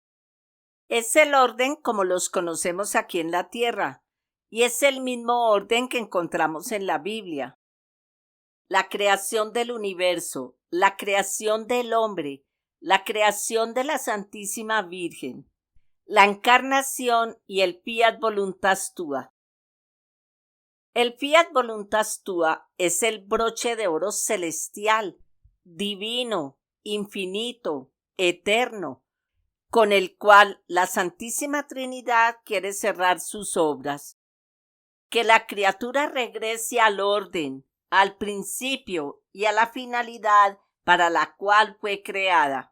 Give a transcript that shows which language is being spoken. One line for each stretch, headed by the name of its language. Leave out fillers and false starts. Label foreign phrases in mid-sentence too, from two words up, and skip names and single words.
Spanish: Es el orden como los conocemos aquí en la tierra, y es el mismo orden que encontramos en la Biblia. La creación del universo, la creación del hombre, la creación de la Santísima Virgen, la encarnación y el
Latin: fiat voluntas tua.
Spanish: El
Latin: fiat voluntas tua
Spanish: es el broche de oro celestial, divino, infinito, eterno, con el cual la Santísima Trinidad quiere cerrar sus obras. Que la criatura regrese al orden, al principio y a la finalidad para la cual fue creada.